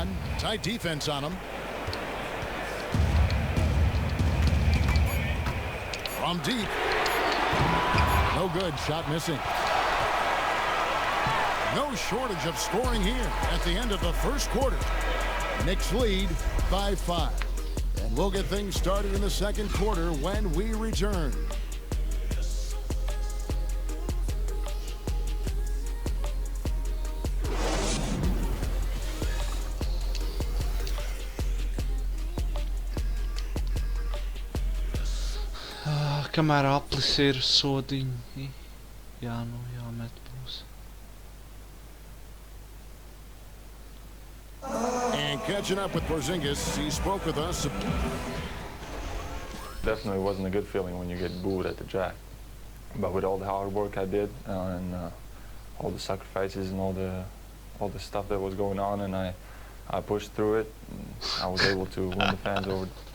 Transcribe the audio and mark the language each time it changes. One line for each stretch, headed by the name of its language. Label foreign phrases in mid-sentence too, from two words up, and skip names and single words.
English: Tight defense on him. From deep. No good. Shot missing. No shortage of scoring here at the end of the first quarter. Knicks lead by 5. And we'll get things started in the second quarter when we return.
Latvian: Kamēr aplis ir sodiņi, jāmet būs.
English: And catching up with Porzingis. He spoke with us. Definitely wasn't a good feeling when you get booed at the draft. But with all the hard work I did and all the sacrifices and all the stuff that was going on, and I pushed through it, and I was able to win the fans over.